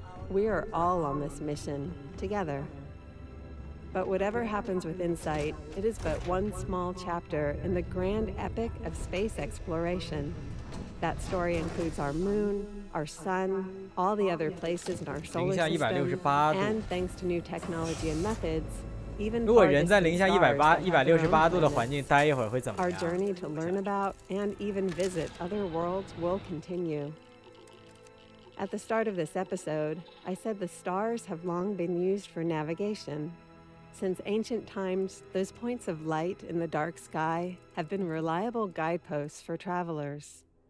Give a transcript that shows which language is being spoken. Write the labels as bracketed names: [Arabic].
[English] We are all on this mission, together. But whatever happens with InSight, it is but one small chapter in the grand epic of space exploration. That story includes our moon, our sun, all the other places in our solar system, and thanks to new technology and methods, even [Chinese] 如果人在零下168度的环境待一会儿会怎么样？ [English] Our journey to learn about and even visit other worlds will continue. At the start of this episode, I said the stars have long been used for navigation. Since ancient times, those points of light in the dark sky have been reliable guideposts for travelers.